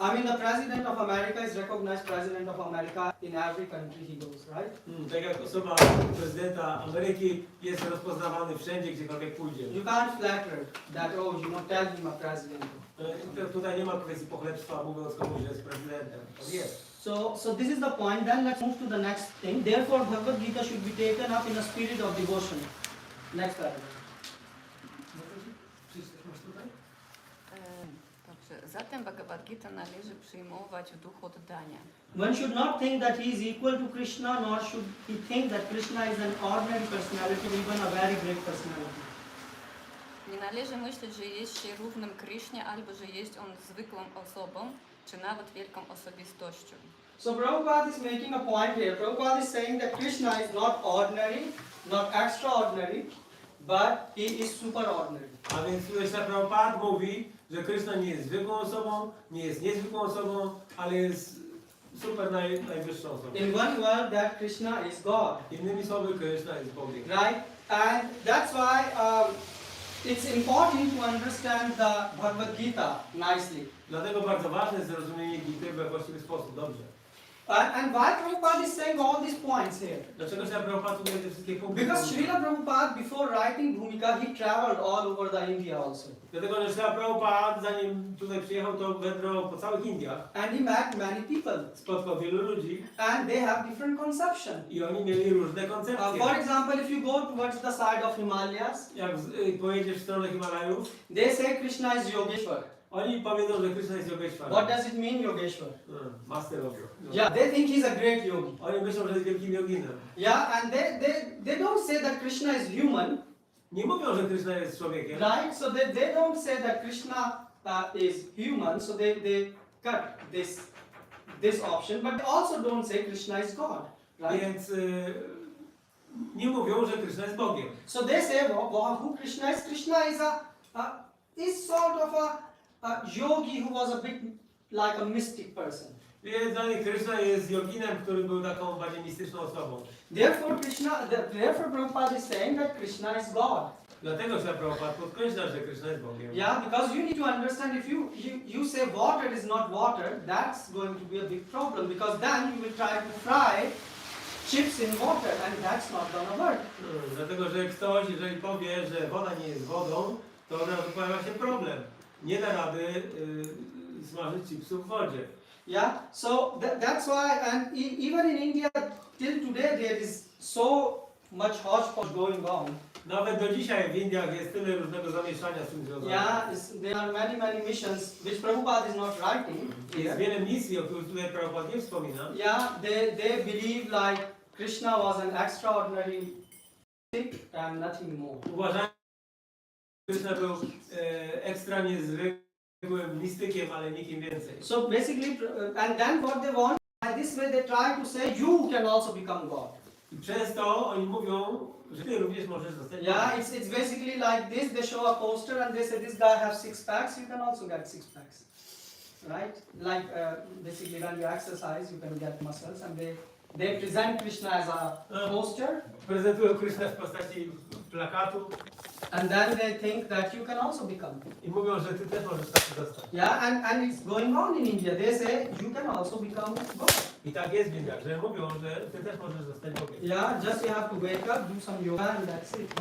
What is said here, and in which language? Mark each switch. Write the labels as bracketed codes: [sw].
[en] I mean, the president of America is recognized president of America in every country he goes, right? [pl] Tak jak osoba prezydenta Ameryki jest rozpoznawany wszędzie, gdziekolwiek pójdzie. [en] You can't flatter that, oh, you know, tell him a president. [pl] Tutaj nie ma kwestii pochlebstwa, mówiąc komuś, że jest prezydentem. To jest. [en] So this is the point. Then let's move to the next thing. Therefore, Bhagavad Gita should be taken up in a spirit of devotion. Next paragraph. [pl] Dobrze. Zatem Bhagavad Gita należy przyjmować w duchu oddania. [en] One should not think that he is equal to Krishna, nor should he think that Krishna is an ordinary personality, even a very great personality. [pl] Nie należy myśleć, że jest się równym Krysznie, albo że jest on zwykłą osobą, czy nawet wielką osobistością. [en] So Prabhupada is making a point here. Prabhupada is saying that Krishna is not ordinary, not extraordinary, but he is superordinary. [pl] A więc tutaj Prabhupada mówi, że Kryszna nie jest zwykłą osobą, nie jest niezwykłą osobą, ale jest super najwyższą osobą. [en] In one word, that Krishna is God. [pl] Innymi słowy, Kryszna jest Bogiem. [en] Right? And that's why it's important to understand the Bhagavad Gita nicely. [pl] Dlatego bardzo ważne jest zrozumienie Gity we właściwy sposób, dobrze. [en] And why Prabhupada is saying all these points here? [pl] Dlaczego Prabhupada tutaj te wszystkie punkty? [en] Because Srila Prabhupada, before writing Bhumika, he traveled all over the India also. [pl] Dlatego, że Prabhupada, zanim tutaj przyjechał, to wędrował po całych Indiach. [en] And he met many people. [pl] Spotkał wielu ludzi. [en] And they have different conception. [pl] I oni mieli różne koncepcje. [en] For example, if you go towards the side of Himalayas, [pl] Jak pojedziesz w stronę Himalajów, [en] they say Krishna is Yogeshwar. [pl] oni powiedzą, że Krishna jest Yogeshwar. [en] What does it mean, Yogeshwar? Master of Yeah, they think he's a great yogi. [pl] Oni myślą, że jest wielkim joginem. [en] Yeah, and they don't say that Krishna is human. [pl] Nie mówią, że Krishna jest człowiekiem. [en] Right? So they don't say that Krishna is human, so they cut this option, but they also don't say Krishna is God. Right? [pl] Więc nie mówią, że Krishna jest Bogiem. [en] So they say, who Krishna is? Krishna is sort of a yogi who was a bit like a mystic person. [pl] Więc dla nich Krishna jest joginem, który był taką bardziej mistyczną osobą. [en] Therefore Prabhupada is saying that Krishna is God. [pl] Dlatego Prabhupada podkreśla, że Krishna jest Bogiem. [en] Yeah, because you need to understand, if you say water is not water, that's going to be a big problem, because then you will try to fry chips in water, and that's not gonna work. [pl] Dlatego, że ktoś, jeżeli powie, że woda nie jest wodą, to od razu pojawia się problem. Nie da rady smażyć chipsów w wodzie. [en] Yeah, so that's why, and even in India, till today, there is so much hodgepodge going on. [pl] Nawet do dzisiaj w Indiach jest tyle różnego zamieszania z tym związanego. [en] Yeah, there are many missions which Prabhupada is not writing. [pl] Jest wiele misji, o których tutaj Prabhupada nie wspomina. [en] Yeah, they believe like Krishna was an extraordinary and nothing more. [pl] Uważają, że Krishna był ekstra niezwykłym mistykiem, ale nikim więcej. [en] So basically, and then what they want, by this way they try to say you can also become God. [pl] I przez to oni mówią, że ty również możesz zostać [en] Yeah, [pl] Bogiem. [en] it's basically like this. They show a poster and they say this guy has 6 packs. You can also get 6 packs, right? Like basically when you exercise, you can get muscles, and they present Krishna as a poster. [pl] Prezentują Krishna w postaci plakatu [en] and then they think that you can also become. [pl] i mówią, że ty też możesz taki zostać. [en] Yeah, and it's going on in India. They say you can also become God. [pl] I tak jest w Indiach, że mówią, że ty też możesz zostać Bogiem. [en] Yeah, just you have to wake up, do some yoga, and that's it.